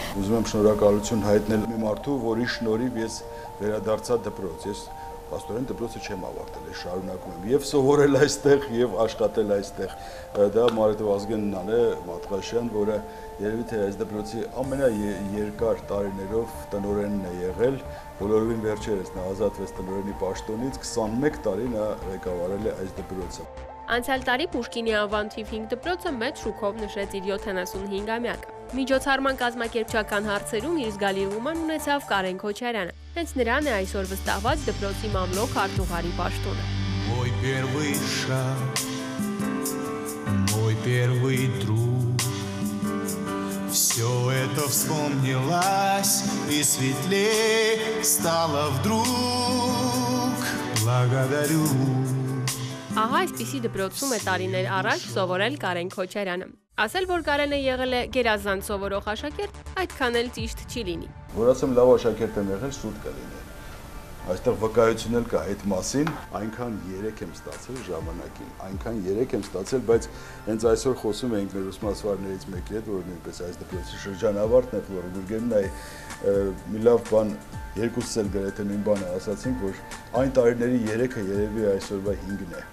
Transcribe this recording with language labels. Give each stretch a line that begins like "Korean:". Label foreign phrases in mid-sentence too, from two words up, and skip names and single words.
Armenian: Ուզում եմ շնորհակալություն հայտնել մի մարդու, որի շնորհիվ ես վերադարձա դպրոց։ Ես Աստորեն դպրոցը չեմ ավարտել, ես շարունակում եմ և սովորել այստեղ, և աշխատել այստեղ։ Դա Մարեթով Ազգեննան է, Մատղաշյան, որը երևի թե այս դպրոցի ամենաերկար տարիներով տնօրենն է եղել, բոլորովին վերջերս նա ազատվեց տնօրենի պաշտոնից, 21 տարի նա ղեկավարել է այս դպրոցը։ Անցյալ տարի Պուշկինի անվան թիվ 5 դպրոցը մեծ շուքով նշեց իր 75-ամյակը։ Միջոցառման կազմակերպչական հարցերում իր զգալի ուղղման ունեցավ Կարեն Քոչարյանը։ Հենց նրան է այսօր վստահված դպրոցի մամլոք արտուղարի պաշտոնը։
Russian: Мой первый шаг, мой первый друг, все это вспомнилось и светлее стало вдруг. Благодарю.
Armenian: Ահա այսպիսի դպրոցում է տարիներ առաջ սովորել Կարեն Քոչարյանը։ Ասել, որ Կարենը եղել է գերազանց սովորող աշակերտ, այդքան էլ ճիշտ չի լինի։ Որ ասեմ լավ աշակերտ եմ եղել, սուտ կլինի։ Այստեղ վկայություն էլ կա այդ մասին, այնքան 3 եմ ստացել ժամանակին, այնքան 3 եմ ստացել, բայց հենց այսօր խոսում էինք մեր ուսմասվարներից մեկի հետ, որ նույնպես այս դպրոցի շրջանավարտն է, որ Գուրգենն է, մի լավ բան, երկուսս էլ գրեթե նույն բանը ասացինք, որ այն տարիների 3-ը երևի այսօրվա 5-ն է։